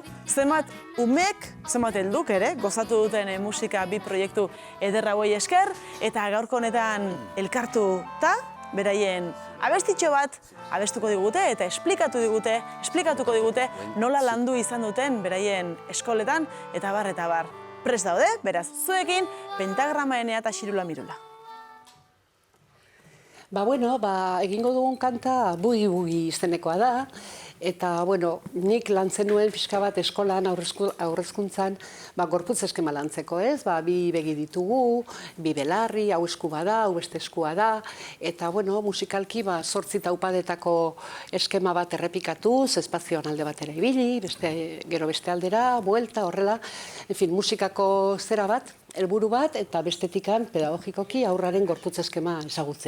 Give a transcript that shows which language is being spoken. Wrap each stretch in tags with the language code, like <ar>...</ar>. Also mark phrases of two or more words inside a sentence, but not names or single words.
<eu>Zenbat umek, zenbat helduk ere, gozatu duten musika bi proiektu ederra hauei esker, eta gaurko honetan elkartuta, beraien abestitxo bat abestuko digute eta esplikatuko digute nola landu izan duten beraien eskoletan, eta bar. Prest daude, beraz, zuekin, Pentagrama Enea eta Xirula Mirula. Egingo dugun kanta bugi-bugi izenekoa da, Eta, bueno, nik lantzen nuen pixka bat eskolan, aurrezkuntzan, gorputz eskema lantzeko, ez? Bi begi ditugu, bi belarri, hau eskua da, hau beste eskua da, eta, bueno, musikalki, 8 taupadetako eskema bat errepikatuz, espazioan alde batera ibili, gero beste aldera, buelta, horrela,</eu> <es>en fin,</es> <eu>musikako zera bat, helburu bat, eta bestetikan, pedagogikoki, aurraren gorputz eskema ezagutzea.</eu>